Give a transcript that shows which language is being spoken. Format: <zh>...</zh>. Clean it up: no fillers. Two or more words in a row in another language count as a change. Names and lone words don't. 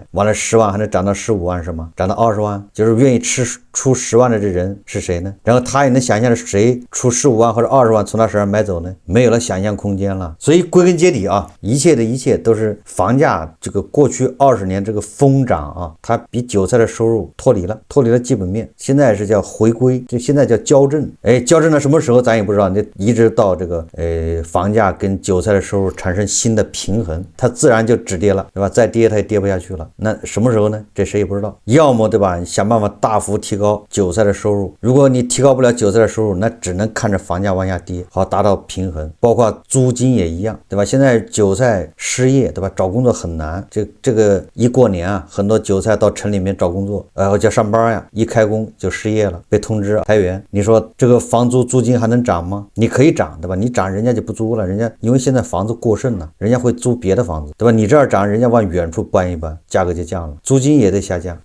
<zh>完了10萬還能漲到15萬是嗎？漲到20萬，就是願意出10萬的這人是誰呢？然後他也能想象誰出15萬或者20萬從他手上買走呢？沒有了想象空間了。所以歸根結底啊，一切的一切都是房價這個過去20年這個瘋漲啊，它比韭菜的收入脫離了基本面，現在是叫回歸，就現在叫校正。校正到什麼時候咱也不知道，你一直到這個房價跟韭菜的收入產生新的平衡，它自然就止跌了，對吧？再跌它也跌不下去了。那什麼時候呢？這誰也不知道。要麼對吧，你想辦法大幅提高韭菜的收入，如果你提高不了韭菜的收入，那只能看着房價往下跌，好達到平衡。包括租金也一樣，對吧？現在韭菜失業，對吧？找工作很難，這個一過年啊，很多韭菜到城裡面找工作，叫上班呀，一開工就失業了，被通知裁員。你說這個房租租金還能漲嗎？你可以漲，對吧？你漲人家就不租了，人家因為現在房子過剩了，人家會租別的房子，對吧？你這兒漲，人家往遠處搬一搬，價格就降了，租金也得下降。</zh>